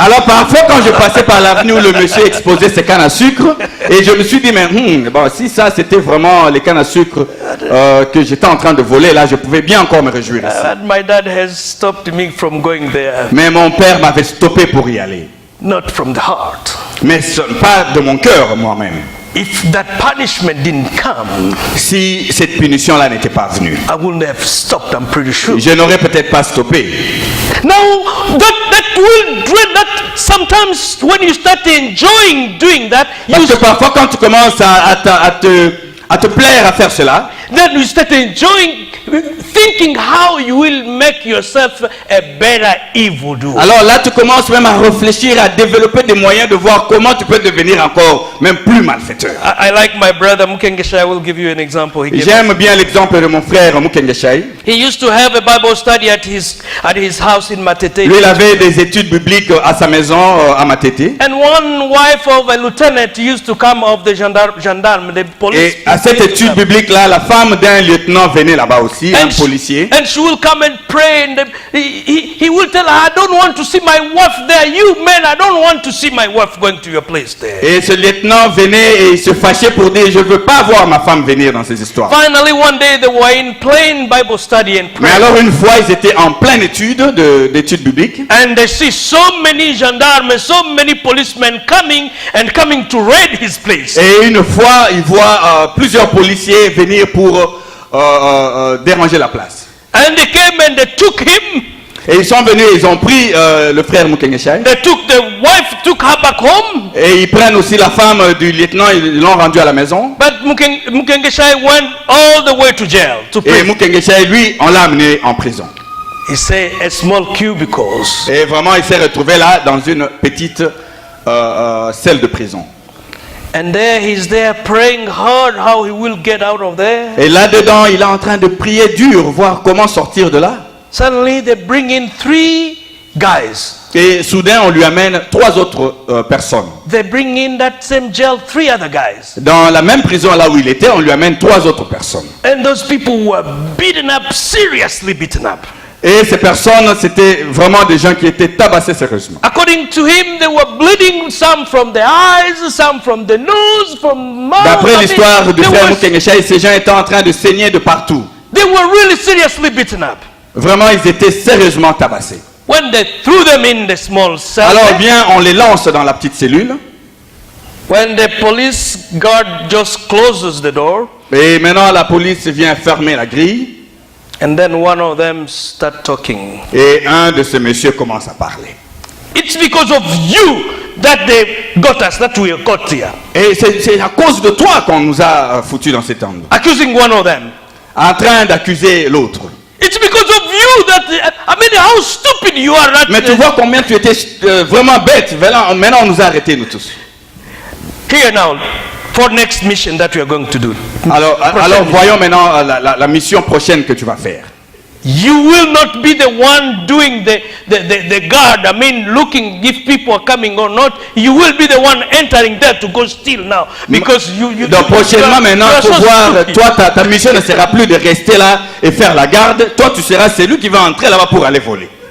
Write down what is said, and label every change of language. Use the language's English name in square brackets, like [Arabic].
[French] Alors parfois quand je passais par l'avenue où le monsieur exposait ses cannes à sucre, et je me suis dit, mais bon, si ça c'était vraiment les cannes à sucre que j'étais en train de voler, là je pouvais bien encore me réjouir ici. [English] My dad has stopped me from going there. [French] Mais mon père m'avait stoppé pour y aller. [English] Not from the heart. [French] Mais pas de mon cœur moi-même. [English] If that punishment didn't come, [French] si cette punition-là n'était pas venue, [English] I wouldn't have stopped, I'm pretty sure. [French] Je n'aurais peut-être pas stoppé. [English] Now, that will dread that sometimes when you start enjoying doing that, [French] parce que parfois quand tu commences à te plaire à faire cela, [English] then you start enjoying thinking how you will make yourself a better evildoer. [French] Alors là, tu commences même à réfléchir, à développer des moyens de voir comment tu peux devenir encore même plus malfaiteur. [English] I like my brother Mukengesha. I will give you an example. [French] J'aime bien l'exemple de mon frère Mukengesha. [English] He used to have a Bible study at his house in Matete. [French] Lui, il avait des études bibliques à sa maison à Matete. [English] And one wife of a lieutenant used to come of the gendarme, the police. [French] Et à cette étude biblique là, la femme d'un lieutenant venait là-bas aussi, un policier. [English] And she will come and pray, and he will tell her, I don't want to see my wife there. You men, I don't want to see my wife going to your place there. [French] Et ce lieutenant venait et il se fâchait pour dire, je veux pas voir ma femme venir dans ces histoires. [English] Finally, one day they were in plain Bible study and prayer. [French] Mais alors une fois, ils étaient en pleine étude d'études bibliques. [English] And they see so many gendarmes, so many policemen coming to raid his place. [French] Et une fois, ils voient plusieurs policiers venir pour déranger la place. [English] And they came and they took him. [French] Et ils sont venus, ils ont pris le frère Mukengesha. [English] They took the wife, took her back home. [French] Et ils prennent aussi la femme du lieutenant, ils l'ont rendue à la maison. [English] But Mukengesha went all the way to jail to pray. [French] Et Mukengesha, lui, on l'a amené en prison. [English] He said a small cubicles. [French] Et vraiment, il s'est retrouvé là dans une petite celle de prison. [English] And there he's there praying hard how he will get out of there. [French] Et là-dedans, il est en train de prier dur, voir comment sortir de là. [English] Suddenly they bring in 3 guys. [French] Et soudain, on lui amène 3 autres personnes. [English] They bring in that same jail 3 other guys. [French] Dans la même prison là où il était, on lui amène 3 autres personnes. [English] And those people were beaten up, seriously beaten up. [French] Et ces personnes, c'était vraiment des gens qui étaient tabassés sérieusement. [English] According to him, they were bleeding, some from the eyes, some from the nose, from mouth. [French] D'après l'histoire du frère Mukengesha, ces gens étaient en train de saigner de partout. [English] They were really seriously beaten up. [French] Vraiment, ils étaient sérieusement tabassés. [English] When they threw them in the small cell. [French] Alors bien, on les lance dans la petite cellule. [English] When the police guard just closes the door. [French] Et maintenant, la police vient fermer la grille. [English] And then one of them start talking. [French] Et un de ces messieurs commence à parler. [English] It's because of you that they got us, that we got here. [French] Et c'est à cause de toi qu'on nous a foutus dans cet endroit. [English] Accusing one of them. [French] En train d'accuser l'autre. [English] It's because of you that, I mean, how stupid you are. [French] Mais tu vois combien tu étais vraiment bête. Maintenant, on nous a arrêtés, nous tous. [English] Here now, for next mission that we are going to do. [French] Alors voyons maintenant la mission prochaine que tu vas faire. [English] You will not be the one doing the guard. I mean, looking if people are coming or not. You will be the one entering there to go steal now, because you. [French] Donc prochainement maintenant, il faut voir. Toi, ta mission ne sera plus de rester là et faire la garde. Toi, tu seras celui qui va entrer là-bas pour aller voler.